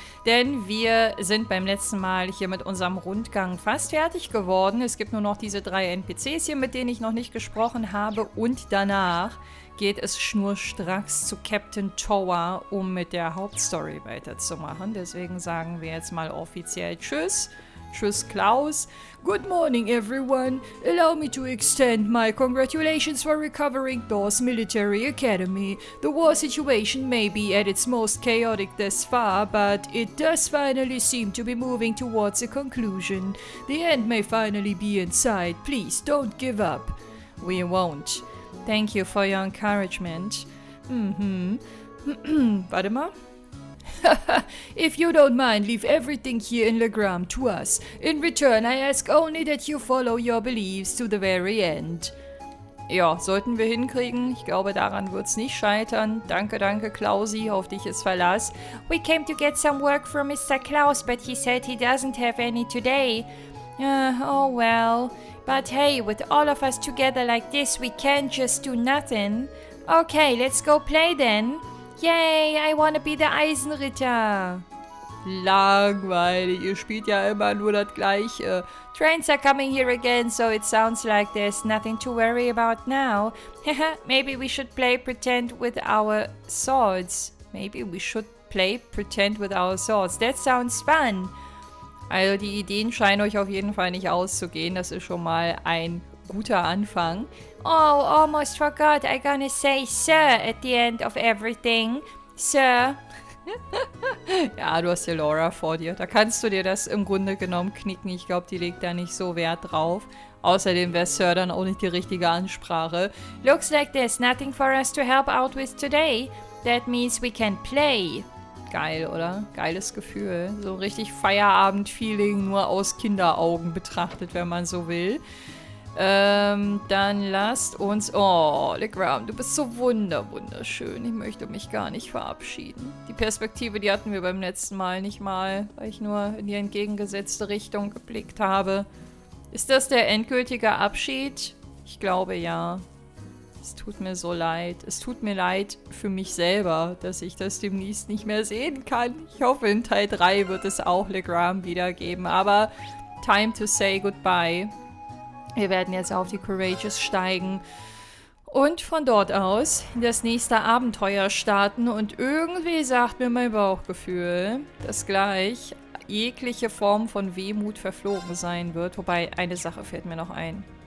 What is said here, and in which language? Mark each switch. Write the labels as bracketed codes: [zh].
[de] Denn wir sind beim letzten Mal hier mit unserem Rundgang fast fertig geworden. Es gibt nur noch diese 3 NPCs hier, mit denen ich noch nicht gesprochen habe. Und danach geht es schnurstracks zu Captain Tower, um mit der Hauptstory weiterzumachen. Deswegen sagen wir jetzt mal offiziell Tschüss. Tschüss, Klaus. [en] Good morning, everyone. Allow me to extend my congratulations for recovering Thor's military academy. The war situation may be at its most chaotic thus far, but it does finally seem to be moving towards a conclusion. The end may finally be in sight. Please don't give up. We won't. Thank you for your encouragement. [de] Warte mal. [en] If you don't mind, leave everything here in Legram to us. In return, I ask only that you follow your beliefs to the very end. [de] Ja, sollten wir hinkriegen. Ich glaube, daran wird's nicht scheitern. Danke, danke, Klausi. Auf dich ist Verlass. [en] We came to get some work from Mr. Klaus, but he said he doesn't have any today. Oh well. But hey, with all of us together like this, we can't just do nothing. Okay, let's go play then. Yay, I wanna be the Eisenritter. [de] Langweilig, ihr spielt ja immer nur das Gleiche. [en] Trains are coming here again, so it sounds like there's nothing to worry about now. Maybe we should play pretend with our swords. That sounds fun. [de] Also die Ideen scheinen euch auf jeden Fall nicht auszugehen. Das ist schon mal ein guter Anfang. [en] Oh, almost forgot. I gonna say Sir at the end of everything. Sir. [de] Ja, du hast hier Laura vor dir. Da kannst du dir das im Grunde genommen knicken. Ich glaube, die legt da nicht so Wert drauf. Außerdem wäre Sir dann auch nicht die richtige Ansprache. [en] Looks like there's nothing for us to help out with today. That means we can play. [de] Geil, oder? Geiles Gefühl. So richtig Feierabend-Feeling, nur aus Kinderaugen betrachtet, wenn man so will. Dann lasst uns... Oh, Legram, du bist so wunderschön. Ich möchte mich gar nicht verabschieden. Die Perspektive, die hatten wir beim letzten Mal nicht mal, weil ich nur in die entgegengesetzte Richtung geblickt habe. Ist das der endgültige Abschied? Ich glaube, ja. Es tut mir so leid. Es tut mir leid für mich selber, dass ich das demnächst nicht mehr sehen kann. Ich hoffe, in Teil 3 wird es auch Legram wiedergeben. Aber [en] time to say goodbye. [de] Wir werden jetzt auf die Courageous steigen und von dort aus in das nächste Abenteuer starten. Und irgendwie sagt mir mein Bauchgefühl, dass gleich jegliche Form von Wehmut verflogen sein wird. Wobei, eine Sache fällt mir noch ein.